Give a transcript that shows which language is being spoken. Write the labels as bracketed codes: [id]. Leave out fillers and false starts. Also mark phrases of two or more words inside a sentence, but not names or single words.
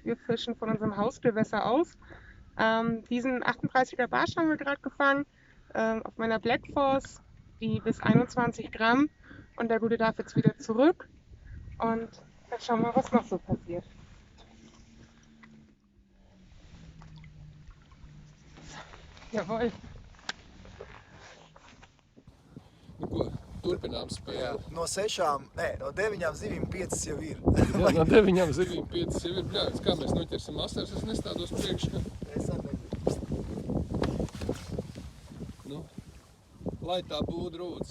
[de] Wir fischen von unserem Hausgewässer aus. Diesen 38er Barsch haben wir gerade gefangen, auf meiner Black Force, die bis 21 Gramm. Und der Gute darf jetzt wieder zurück. Und dann schauen wir, was noch so passiert. Jawohl. [lv] Nu, ko, turpinām spēli. No 6, nē, no 9 zivīm 5 jau ir. Jā, no 9 zivīm 5 jau ir. Bļāvis, kā mēs noķersim asars, es nestādos priekšā. Es atvedu. Nu, lai tā būtu rūts.